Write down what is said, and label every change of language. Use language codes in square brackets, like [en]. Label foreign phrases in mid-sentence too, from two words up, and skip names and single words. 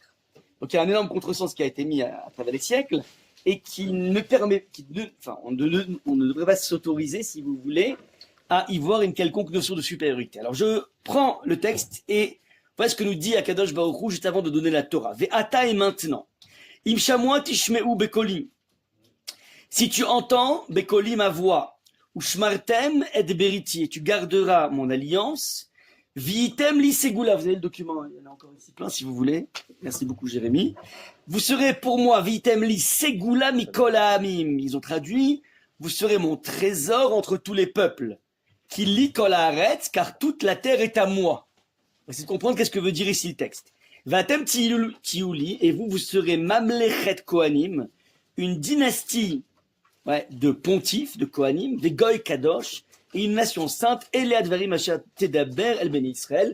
[fr] Donc il y a un énorme contresens qui a été mis à travers les siècles, et qui ne permet, on ne devrait pas s'autoriser, si vous voulez, à y voir une quelconque notion de supériorité. Alors je prends le texte et voilà ce que nous dit [he] הקדוש ברוך הוא [fr] juste avant de donner la Torah. Ve'ata et maintenant. [he] אם שמוע תשמעו בקולי. [fr] Si tu entends bekoli ma voix, [he] ושמרתם את בריתי, [fr] et tu garderas mon alliance, [he] והייתם לי סגולה. [fr] Vous avez le document, il y en a encore ici plein si vous voulez. Merci beaucoup Jérémy. Vous serez pour moi [he] והייתם לי סגולה מכל העמים. [fr] Ils ont traduit, vous serez mon trésor entre tous les peuples. [he] כי לי כל הארץ, [fr] car toute la terre est à moi. C'est de comprendre qu'est-ce que veut dire ici le texte. [he] ואתם תהיו לי, [fr] et vous serez [he] ממלכת כהנים, [fr] une dynastie de pontifes, de kohanim, des [he] גוי קדוש, [fr] et une nation sainte, [he] אלה הדברים אשר תדבר אל בני ישראל.